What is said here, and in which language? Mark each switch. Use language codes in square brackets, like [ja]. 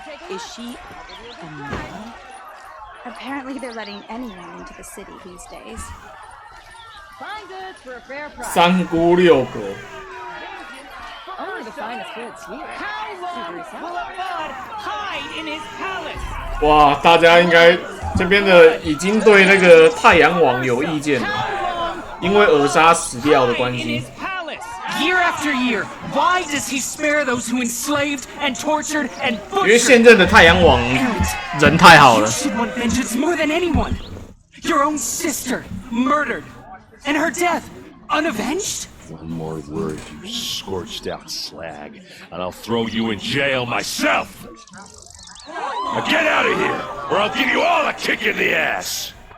[en] Is she a nun? Apparently they're letting anyone into the city these days. Fine goods for a fair price. [zh] 三姑六婆。 [en] Only the finest goods here. How long will a bud hide in his palace? [zh] 哇，大家应该这边的已经对那个太阳王有意见了，因为尔莎死掉的关系。 [en] Year after year, why does he spare those who enslaved and tortured and [zh] 因为现任的太阳王人太好了。 [en] You should want vengeance more than anyone. Your own sister murdered, and her death unavenged. One more word, you scorched out slag, and I'll throw you in jail myself! Now get out of here, or I'll give you all a kick in the ass!